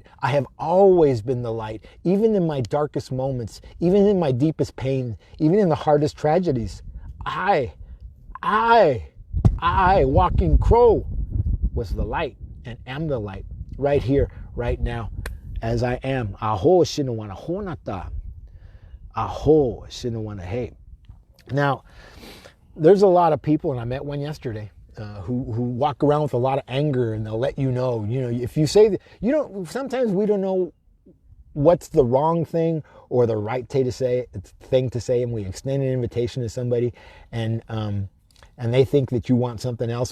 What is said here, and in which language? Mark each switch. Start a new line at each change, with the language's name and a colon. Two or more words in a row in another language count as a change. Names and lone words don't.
English: I have always been the light, even in my darkest moments, even in my deepest pain, even in the hardest tragedies. I, Walking Crow, was the light and am the light right here, right now, as I am. Aho shinawana honata. Aho shinawana hey. Now, there's a lot of people, and I met one yesterday, who walk around with a lot of anger, and they'll let you know, if you say that, sometimes we don't know what's the wrong thing or the right thing to say, and we extend an invitation to somebody, and they think that you want something else.